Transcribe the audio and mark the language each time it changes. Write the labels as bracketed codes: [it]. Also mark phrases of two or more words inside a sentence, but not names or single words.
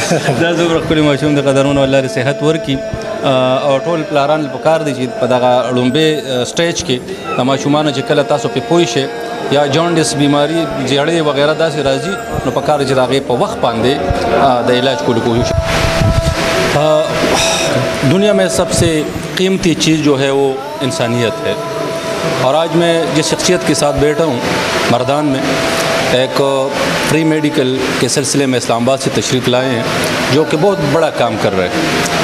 [ps] دا زبر خپل ماشوم د قدرونو الله صحت ورکي او ټول پلاران پکار دي چې په دغه لومبه سټیج کې د ماشومان چې کله تاسو په پوي شئ یا جانډس بیماری جیړې وغیرہ داسې راځي نو پکار چې دغه په وخت باندې د علاج کولو کوشش. [ur] دنیا میں سب سے قیمتی چیز جو ہے وہ انسانیت ہے اور آج میں جس شخصیت کے ساتھ بیٹھا ہوں مردان میں ایک [en] free medical [ur] کے سلسلے میں اسلام آباد سے تشریف لائے ہیں جو کہ بہت بڑا کام کر رہے ہیں.